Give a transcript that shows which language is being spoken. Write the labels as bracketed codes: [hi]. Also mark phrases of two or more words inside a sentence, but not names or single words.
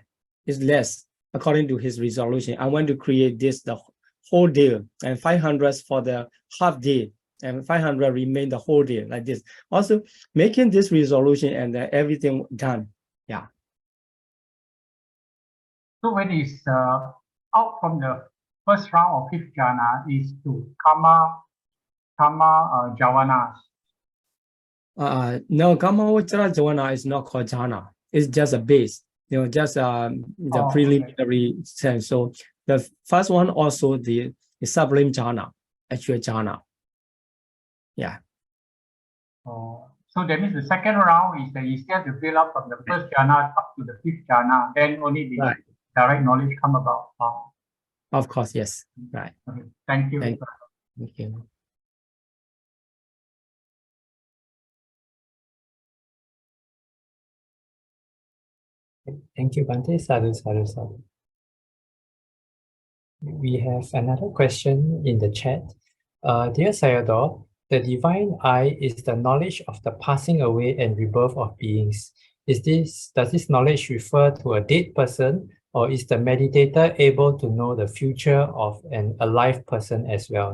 [en] It's less according to his resolution. I want to create this the whole day, and 500 for the half day, and 500 remain the whole day, like this. Also making this resolution and everything done. Yeah. So when it's out from the first round of fifth jhana is to [pi] kama javanas. [en] No, [pi] kama vachara javana [en] is not called jhana. It's just a base. Just the preliminary sense. So the first one also the sublime jhana, actual jhana. Yeah. So that means the second round is that you still have to build up from the first jhana up to the fifth jhana, then only the direct knowledge come about. Of course, yes. Right. Okay. Thank you. Thank you. Thank you, Bhante. [pi] Sadhu, sadhu, sadhu. [en] We have another question in the chat. Dear Sayadaw, the divine eye is the knowledge of the passing away and rebirth of beings. Does this knowledge refer to a dead person, or is the meditator able to know the future of an alive person as well?